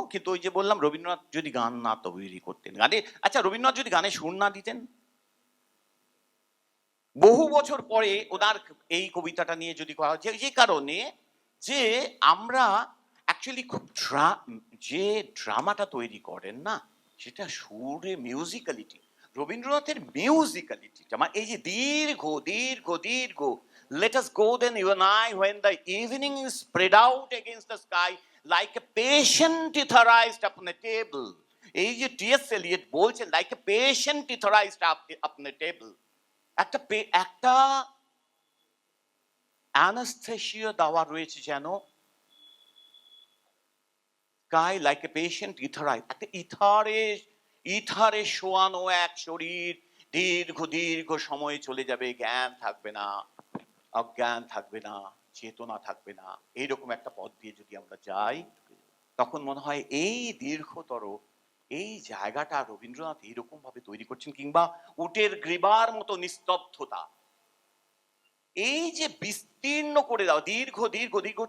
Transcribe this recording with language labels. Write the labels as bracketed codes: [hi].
[bn] কিন্তু ওই যে বললাম, রবীন্দ্রনাথ যদি গান না তৈরি করতেন, গানে, আচ্ছা রবীন্দ্রনাথ যদি গানে সুর না দিতেন, বহু বছর পরে ওনার এই কবিতাটা নিয়ে যদি করা হয়, যে কারণে যে আমরা অ্যাকচুয়ালি খুব যে ড্রামাটা তৈরি করেন না, সেটা সুরে, মিউজিক্যালিটি। রবীন্দ্রনাথের মিউজিক্যালিটিটা, মানে এই যে দীর্ঘ দীর্ঘ [en] দীর্ঘ, let us go then you and I when the evening is spread out against the sky like a patient etherized upon a table, [bn] এই যে টি.এস. এলিয়ট বলছেন [en] like a patient etherized upon a table, [bn] একটা anaesthesia দেওয়া রয়েছে যেন, [en] sky like a patient etherized, [bn] একটা ইথারে শোয়ানো এক শরীর দীর্ঘ দীর্ঘ সময় চলে যাবে, জ্ঞান থাকবে না, অজ্ঞান থাকবে না, চেতনা থাকবে না, এইরকম একটা পথ দিয়ে যদি আমরা যাই, তখন মনে হয় এই দীর্ঘতর এই জায়গাটা রবীন্দ্রনাথ এইরকম ভাবে তৈরি করছেন, কিংবা উটের গ্রীবার মতো নিস্তব্ধতা, এই যে বিস্তীর্ণ করে দাও দীর্ঘ দীর্ঘ দীর্ঘ।